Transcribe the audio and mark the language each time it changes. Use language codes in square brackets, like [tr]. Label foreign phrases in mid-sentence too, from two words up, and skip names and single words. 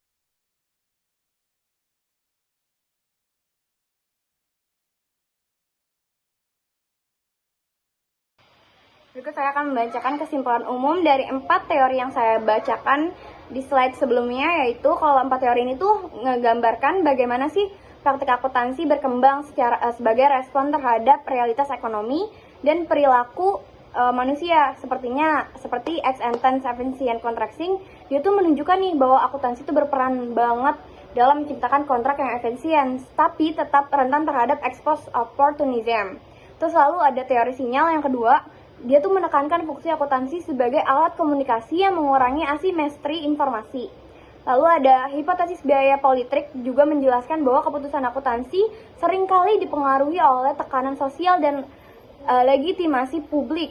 [id] Berikut saya akan membacakan kesimpulan umum dari 4 teori yang saya bacakan di slide sebelumnya, yaitu kalau 4 teori ini tuh ngegambarkan bagaimana sih praktik akuntansi berkembang sebagai respon terhadap realitas ekonomi dan perilaku manusia. [en] Seperti [la] ex ante [en] efficient contracting, [id] dia tuh menunjukkan nih bahwa akuntansi itu berperan banget dalam menciptakan kontrak yang efisien, tapi tetap rentan terhadap [en] ex post opportunism. [id] Terus lalu ada teori sinyal yang kedua, dia tuh menekankan fungsi akuntansi sebagai alat komunikasi yang mengurangi asimetri informasi. Lalu ada hipotesis biaya politik juga menjelaskan bahwa keputusan akuntansi seringkali dipengaruhi oleh tekanan sosial dan legitimasi publik.